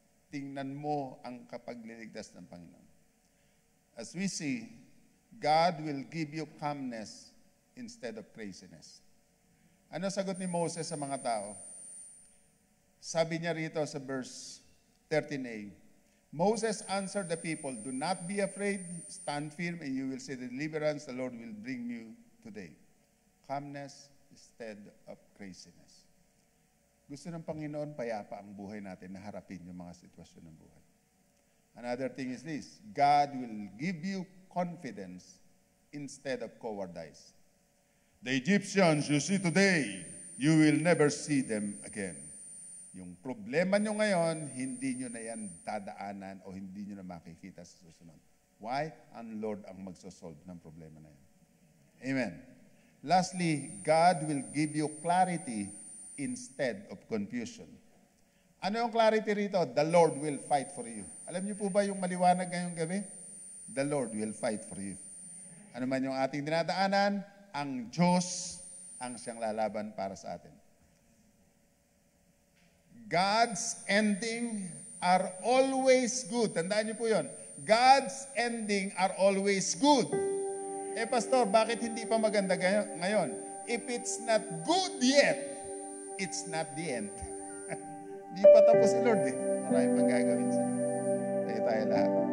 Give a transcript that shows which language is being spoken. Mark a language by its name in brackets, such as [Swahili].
[Filipino] Tingnan mo ang kapagliligtas ng Panginoon. [English] As we see, God will give you calmness instead of craziness. [Filipino] Ano sagot ni Moses sa mga tao? Sabi niya rito sa verse 13a, [English] Moses answered the people, do not be afraid, stand firm, and you will see the deliverance the Lord will bring you today. Calmness instead of craziness. [Filipino] Gusto ng Panginoon, payapa ang buhay natin na harapin yung mga sitwasyon ng buhay. [English] Another thing is this, God will give you confidence instead of cowardice. The Egyptians you see today, you will never see them again. [Filipino] Yung problema nyo ngayon, hindi nyo na yan dadaanan o hindi nyo na makikita sa susunod. [English] Why? [Filipino] Ang Lord ang magsosolve ng problema na yan. Amen. [English] Lastly, God will give you clarity instead of confusion. [Filipino] Ano yung clarity rito? [English] The Lord will fight for you. [Filipino] Alam niyo po ba yung maliwanag ngayong gabi? [English] The Lord will fight for you. [Filipino] Ano man yung ating dinadaanan, ang Diyos ang siyang lalaban para sa atin. [English] God's ending are always good. [Filipino] Tandaan niyo po yun. [English] God's ending are always good. [Filipino] Eh, Pastor, bakit hindi pa maganda ngayon? [English] If it's not good yet, it's not the end. [Filipino] Di pa tapos si Lord eh. Maraming pang gagawin siya. Tayo lahat.